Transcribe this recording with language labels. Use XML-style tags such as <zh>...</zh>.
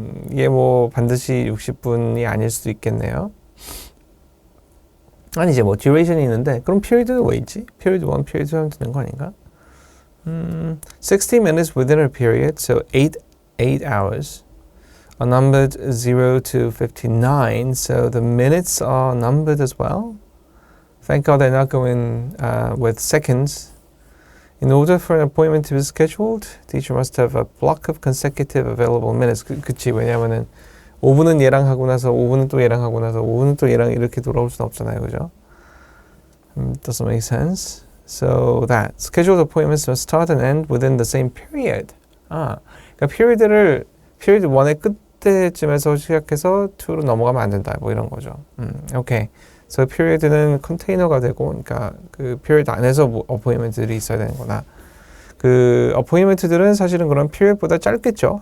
<ko>이게 뭐 반드시 60분이 아닐 수도 있겠네요. 아니지, 뭐 duration이 있는데 그럼 period는 왜 있지? period 1, period 2 하면 되는 거 아닌가?</ko> <en>60 minutes within a period, so 8 hours. Are numbered 0 to 59, so the minutes are numbered as well. Thank God they're not going with seconds In order for an appointment to be scheduled, teacher must have a block of consecutive available minutes.</en> <ko>그치, 왜냐면은 5분은 얘랑 하고 나서 5분은 또 얘랑 하고 나서 5분은 또 얘랑 이렇게 돌아올 수는 없잖아요, 그죠?</ko> <en>Doesn't make sense. So that scheduled appointments must start and end within the same period.</en> <ko>그러니까 period 1의 끝때쯤에서 시작해서 2로 넘어가면 안 된다. 뭐 이런 거죠. 오케이. So period는 컨테이너가 되고, 그러니까 그 period 안에서 뭐 appointment들이 있어야 되는 거나, 그 appointment들은 사실은 그런 period보다 짧겠죠.</ko>